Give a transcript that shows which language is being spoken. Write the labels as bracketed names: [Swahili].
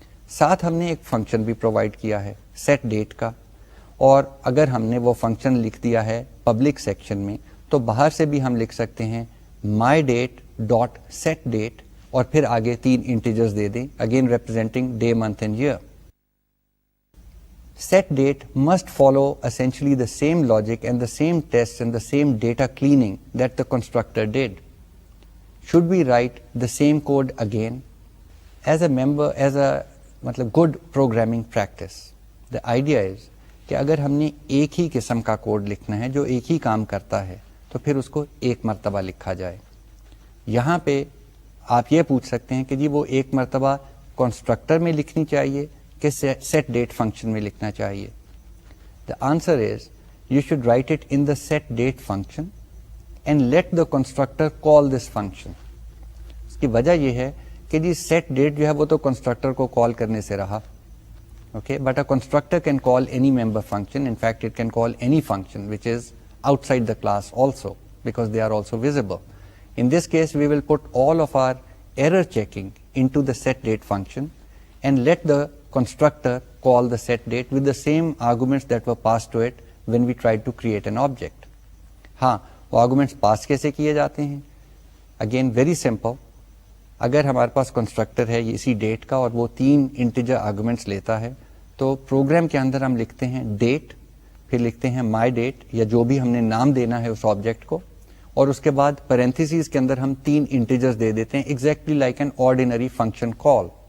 [Urdu] ساتھ ہم نے ایک فنکشن بھی پرووائڈ کیا ہے سیٹ ڈیٹ کا, اور اگر ہم نے وہ فنکشن لکھ دیا ہے پبلک سیکشن میں تو باہر سے بھی ہم لکھ سکتے ہیں [English] my date dot set date, [Urdu] اور پھر آگے 3 انٹیجرز دے دیں, [English] Again representing day, month and year. Set date must follow essentially the same logic and the same tests and the same data cleaning that the constructor did. Should we write the same code again? As a good programming practice, the idea is [Urdu] کہ اگر ہم نے ایک ہی قسم کا code لکھنا ہے جو ایک ہی کام کرتا ہے تو پھر اس کو ایک مرتبہ لکھا جائے. یہاں پہ آپ یہ پوچھ سکتے ہیں کہ جی وہ ایک مرتبہ کنسٹرکٹر میں لکھنی چاہیے کہ سیٹ ڈیٹ فنکشن میں لکھنا چاہیے. [English] The answer is you should write it in the set date function and let the constructor call this function. [Urdu] اس کی وجہ یہ ہے کہ جی سیٹ ڈیٹ جو ہے وہ تو کنسٹرکٹر کو کال کرنے سے رہا, okay, [English] But a constructor can call any member function. In fact it can call any function which is outside the class also, because they are also visible. In this case we will put all of our error checking into the set date function and let the constructor call the set date with the same arguments that were passed to it when we tried to create an object. [Urdu] ہاں وہ arguments پاس کیسے کیے جاتے ہیں؟ [English] Again very simple. [Urdu] اگر ہمارے پاس constructor ہے اسی ڈیٹ کا اور وہ 3 انٹیجر آرگومنٹس لیتا ہے تو پروگرام کے اندر ہم لکھتے ہیں ڈیٹ, پھر لکھتے ہیں مائی ڈیٹ یا جو بھی ہم نے نام دینا ہے اس آبجیکٹ کو, اور اس کے بعد پیرنتھیسز کے اندر ہم 3 انٹیجرز دے دیتے ہیں [English] Exactly like an ordinary function call.